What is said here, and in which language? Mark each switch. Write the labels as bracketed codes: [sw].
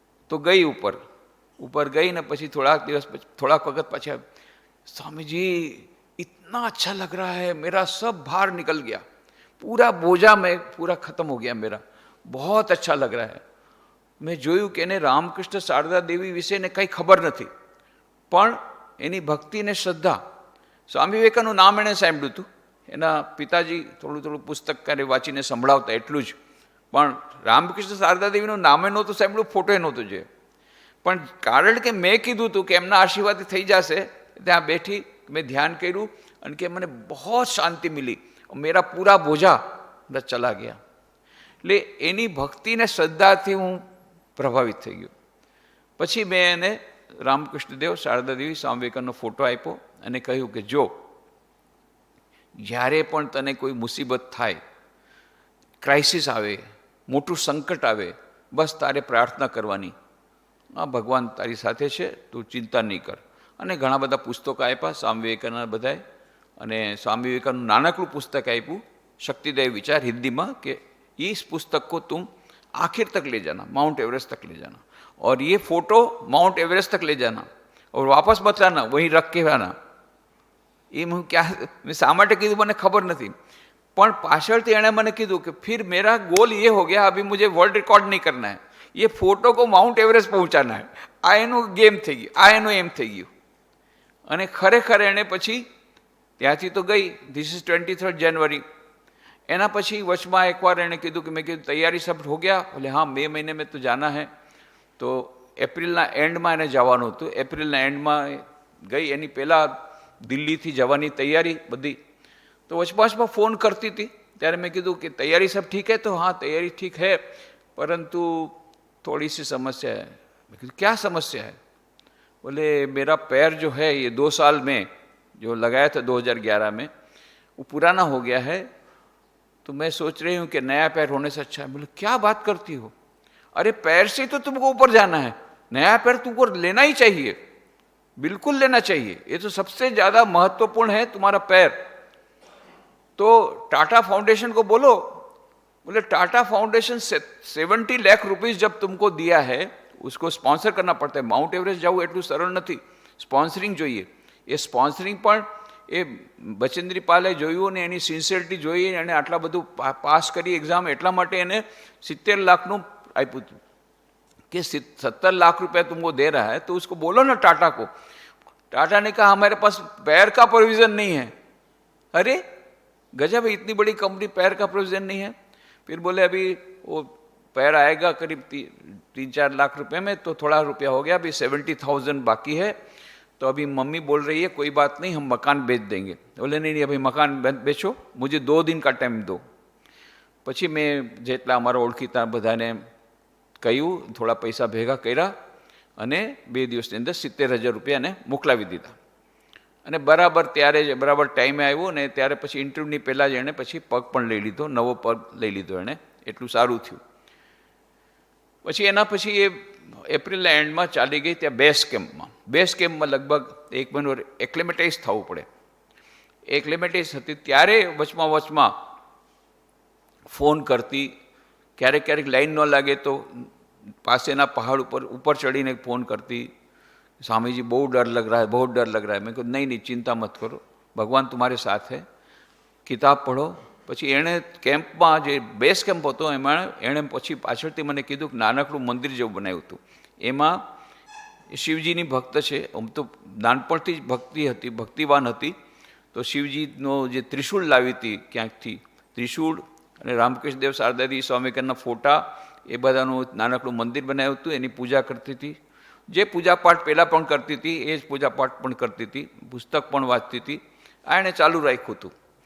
[hi] तो गई ऊपर गई ने [gu] પછી થોડાક વખત પછી [hi] स्वामी जी इतना अच्छा लग रहा है, मेरा सब भार निकल गया, पूरा बोझा में पूरा खत्म हो गया मेरा, बहुत अच्छा लग रहा है. [gu] મેં જોયું કે એને રામકૃષ્ણ શારદા દેવી વિશેને કંઈ ખબર નથી, પણ એની ભક્તિ ને શ્રદ્ધા. સ્વામી વિવેકાનંદનું નામ એણે સાંભળ્યું હતું, એના પિતાજી થોડું પુસ્તક કાર્ય વાંચીને સંભળાવતા એટલું જ, પણ રામકૃષ્ણ શારદા દેવીનું નામે નહોતું સાંભળ્યું, ફોટોએ નહોતું જોયું. પણ કારણ કે મેં કીધું હતું કે એમના આશીર્વાદથી થઈ જશે, ત્યાં બેઠી મેં ધ્યાન કર્યું અને કે મને બહુ શાંતિ મિલી, [hi] મેરા પૂરા બોझा ચલા ગયા. [gu] એટલે એની ભક્તિને શ્રદ્ધાથી હું પ્રભાવિત થઈ ગયો. પછી મેં એને રામકૃષ્ણ દેવ, શારદા દેવી, સ્વામી વિવેકાનંદનો ફોટો આપ્યો અને કહ્યું કે જો જ્યારે પણ તને કોઈ મુસીબત થાય, ક્રાઇસિસ આવે, મોટું સંકટ આવે, બસ તારે પ્રાર્થના કરવાની, હા ભગવાન તારી સાથે છે, તું ચિંતા નહીં કર. અને ઘણા બધા પુસ્તકો આપ્યા સ્વામી વિવેકાનંદ બધાએ. અને સ્વામી વિવેકાનંદનું નાનકડું પુસ્તક આપ્યું, [hi] शक्तिदेव विचार, हिंदी में, कि इस पुस्तक को तुम आखिर तक ले जाना, माउंट एवरेस्ट तक ले जाना, और ये फोटो माउंट एवरेस्ट तक ले जाना और वापस मत लाना, वहीं रख के आना. ये मैं क्या मैं शा [gu] માટે કીધું મને ખબર નથી, પણ પાછળથી એણે મને કીધું કે [hi] फिर मेरा गोल ये हो गया, अभी मुझे वर्ल्ड रिकॉर्ड नहीं करना है, ये फोटो को माउंट एवरेस्ट पहुंचाना है. [gu] આ એનું ગેમ થઈ ગયું, આ એનું એમ થઈ ગયું. અને ખરેખર એણે પછી ત્યાંથી તો ગઈ, ધીસ ઇઝ 23 जनवरी. એના પછી વચમાં એકવાર એણે કીધું કે મેં કીધું [hi] તૈયારી સબ હો ગયા? બોલે હા, મે મહિને મેં તો જાના હૈ. [gu] તો એપ્રિલના એન્ડમાં એને જવાનું હતું, એપ્રિલના એન્ડમાં ગઈ. એની પહેલાં દિલ્હીથી જવાની તૈયારી બધી. તો વચમાં ફોન કરતી હતી, ત્યારે મેં કીધું કે [hi] તૈયારી સબ ઠીક है? तो हाँ तैयारी ठीक है, परंतु थोड़ी सी समस्या है. मैं कहा क्या समस्या है? बोले मेरा पैर जो है ये 2 साल में जो लगाया था 2011 में वो पुराना हो गया है, तो मैं सोच रही हूँ कि नया पैर होने से अच्छा है. बोले क्या बात करती हो? अरे पैर से तो तुमको ऊपर जाना है, नया पैर तुमको लेना ही चाहिए, बिल्कुल लेना चाहिए, ये तो सबसे ज़्यादा महत्वपूर्ण है तुम्हारा पैर. तो टाटा फाउंडेशन को बोलो. बोले टाटा फाउंडेशन 70 लाख रुपीस जब तुमको दिया है, उसको स्पॉन्सर करना पड़ता है. माउंट एवरेस्ट जाऊँ [gu] એટલું સરળ નથી, સ્પોન્સરિંગ જોઈએ. એ સ્પોન્સરિંગ પણ એ બચેન્દ્રી પાલે જોયું ને એની સિન્સિયરિટી જોઈ, એણે આટલા બધું પાસ કરી એક્ઝામ, એટલા માટે એને 70 લાખનું આપ્યું હતું [hi] कि 70 लाख रुपया तुमको दे रहा है, तो उसको बोलो ना टाटा को. टाटा ने कहा हमारे पास पैर का प्रोविज़न नहीं है. अरे गजब है, इतनी बड़ी कंपनी पैर का प्रोविज़न नहीं है. फिर बोले अभी वो पैर आएगा करीब 3-4 लाख रुपए में, तो थोड़ा रुपया हो गया, अभी 70,000 बाकी है. तो अभी मम्मी बोल रही है कोई बात नहीं, हम मकान बेच देंगे. बोले नहीं अभी मकान बेचो, मुझे 2 दिन का टाइम दो. [gu] પછી મેં જેટલા અમારા ઓળખીતા બધાને કહ્યું, થોડા પૈસા ભેગા કર્યા અને 2 દિવસની અંદર 70,000 રૂપિયાને મોકલાવી દીધા. અને બરાબર ત્યારે જ બરાબર ટાઈમે આવ્યો ને ત્યારે પછી ઇન્ટરવ્યૂની પહેલાં જ એણે પછી પગ પણ લઈ લીધો, નવો પગ લઈ લીધો એણે, એટલું સારું થયું. પછી એના પછી એ એપ્રિલના એન્ડમાં ચાલી ગઈ ત્યાં બેઝ કેમ્પમાં. બેઝ કેમ્પમાં લગભગ 1 મહિનો એક્લેમેટાઇઝ થવું પડે. એક્લેમેટાઇઝ હતી ત્યારે વચમાં ફોન કરતી, ક્યારેક લાઈન ન લાગે તો પાસેના પહાડ ઉપર ચડીને ફોન કરતી, [hi] स्वामी जी बहुत डर लग रहा है, बहुत डर लग रहा है। मैं कहूँ नहीं नहीं चिंता मत करो, भगवान तुम्हारे साथ है, किताब पढ़ो। [gu] પછી એણે કેમ્પમાં જે બેઝ કેમ્પ હતો એમાં એણે પછી પાછળથી મને કીધું કે નાનકડું મંદિર જેવું બનાવ્યું હતું, એમાં શિવજીની ભક્ત છે, આમ તો નાનપણથી જ ભક્તિ હતી, ભક્તિવાન હતી, તો શિવજીનો જે ત્રિશૂળ લાવી હતી ક્યાંકથી, ત્રિશૂળ અને રામકૃષ્ણદેવ શારદાજી સ્વામીના ફોટા, એ બધાનું નાનકડું મંદિર બનાવ્યું હતું, એની પૂજા કરતી હતી, જે પૂજાપાઠ પહેલાં પણ કરતી હતી એ જ પૂજાપાઠ પણ કરતી હતી, પુસ્તક પણ વાંચતી હતી, આ એણે ચાલુ રાખ્યું હતું.